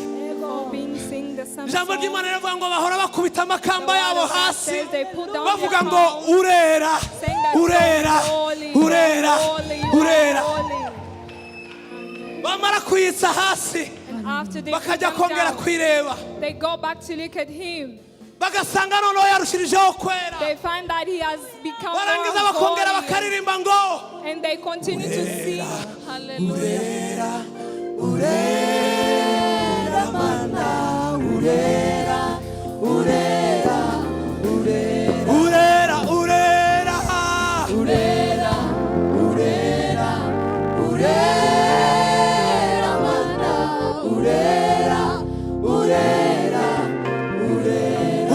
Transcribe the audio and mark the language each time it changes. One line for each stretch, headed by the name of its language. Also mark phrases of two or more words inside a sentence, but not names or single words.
Kinyarwanda: Ijambo ry'Imana rivuga ngo bahora bakubita amakamba yabo hasi bavuga ngo urera urera urera urera. Bamara kuyitsa hasi bakajya kongera kwireba,
English: they go back to look at him.
Kinyarwanda: bagasanga noneho yarushirijeho kwera.
English: They find that he has become
Kinyarwanda: barangiza
English: more
Kinyarwanda: bakongera
English: holy.
Kinyarwanda: bakaririmba ngo
English: And they continue to sing. Hallelujah.
Kinyarwanda: urera mana urera urera urera urera urera urera urera urera mana urera urera urera